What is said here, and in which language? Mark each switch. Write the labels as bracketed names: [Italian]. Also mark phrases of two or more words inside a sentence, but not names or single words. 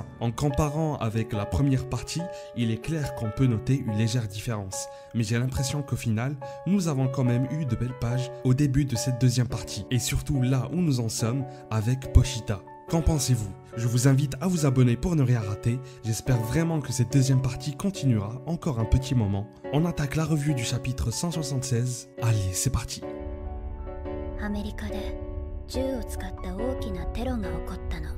[French] En comparant avec la première partie, il est clair qu'on peut noter une légère différence, mais j'ai l'impression qu'au final, nous avons quand même eu de belles pages au début de cette deuxième partie, et surtout là où nous en sommes avec Pochita. Qu'en pensez-vous? Je vous invite à vous abonner pour ne rien rater, j'espère vraiment que cette deuxième partie continuera encore un petit moment. On attaque la revue du chapitre 176, allez c'est parti. [Japanese] アメリカで銃を使った大きなテロが起こったの。